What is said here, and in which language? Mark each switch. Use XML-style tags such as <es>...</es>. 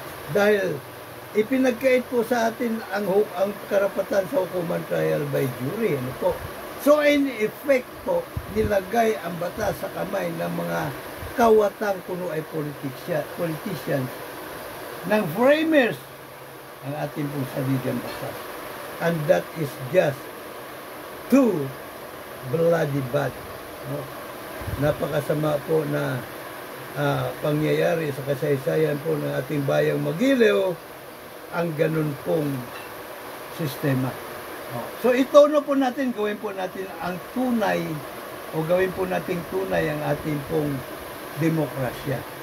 <tl>Dahil, ipinagkait po sa atin ang karapatan sa hukumang trial by jury. Ano po? So, in effect po, nilagay ang batas sa kamay ng mga kawatang kuno ay politicians, ng framers, ang ating pong saligang batas.</tl> <en>And that is just too bloody bad. No?</en> <tl>Napakasama po na pangyayari sa kasaysayan po ng ating bayang Magiliw, ang ganun pong sistema. So ito po natin, gawin po natin ang tunay o gawin po natin tunay ang ating pong demokrasya.</tl>